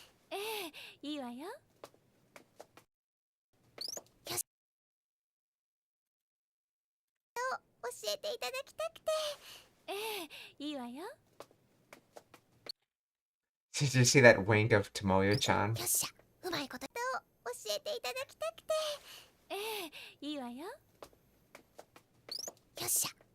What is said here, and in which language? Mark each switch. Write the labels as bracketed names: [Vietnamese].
[Japanese] ええ、いいわよ。よし、教えていただきたくて。ええ、いいわよ。 [English] Did you see that wink of Tomoyo-chan? [Japanese] よっしゃ、うまいこと教えていただきたくて。ええ、いいわよ。よっしゃ。